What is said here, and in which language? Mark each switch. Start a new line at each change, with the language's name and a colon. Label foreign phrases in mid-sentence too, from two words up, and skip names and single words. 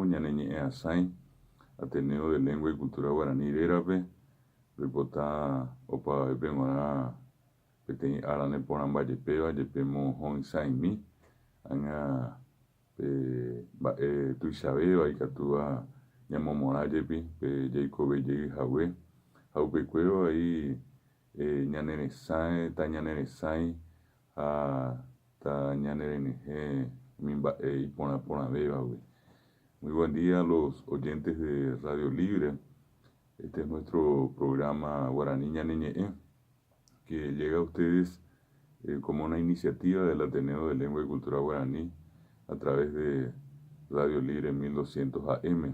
Guarani: ñaneñe'ẽ asãi Ateneo de Lengua y Cultura Guaraní rérape roipota opavavépe g̃uarã peteĩ ára neporãmbajepéva jepémo ho'ysãimi ág̃a mba'e tuichavéva ikatúva ñamomorãjepi pe jaikovejey ha upekuévo vai ñaneresãe ta ñaneresãi ha ta ñanerenyhẽ umi mba'e iporãporãvévagui.
Spanish: Muy buen día a los oyentes de Radio Libre. Este es nuestro programa Guaraní Ñaneñe'ẽ, que llega a ustedes como una iniciativa del Ateneo de Lengua y Cultura Guaraní a través de Radio Libre 1200 AM.